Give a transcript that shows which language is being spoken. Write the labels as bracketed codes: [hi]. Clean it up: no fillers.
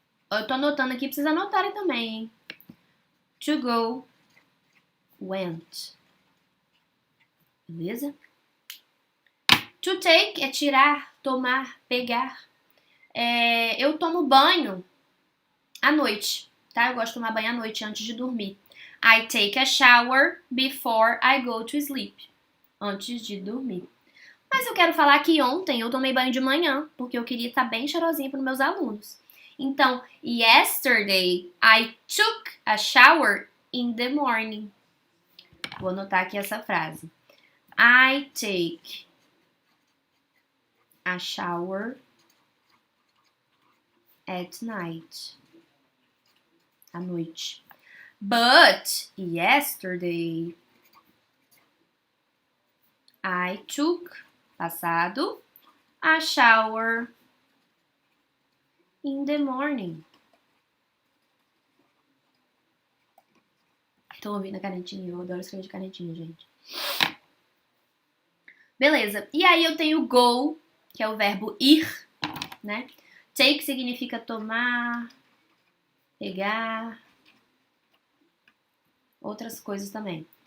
[pt] Eu tô anotando aqui, precisa anotarem também, hein? To go, went. Beleza? To take é tirar, tomar, pegar. Eu tomo banho à noite, tá? Eu gosto de tomar banho à noite antes de dormir. [en] I take a shower before I go to sleep. [pt] Antes de dormir. Mas eu quero falar que ontem eu tomei banho de manhã, porque eu queria estar bem cheirosinha para os meus alunos. [en] Então, yesterday I took a shower in the morning. [pt] Vou anotar aqui essa frase. [en] I take a shower at night. [pt] À noite. [en] But yesterday I took, passado, a shower in the morning. [pt] Tô ouvindo a canetinha, eu adoro escrever de canetinha, gente. Beleza, e aí eu tenho go, que é o verbo ir, né? Take significa tomar, pegar, outras coisas também.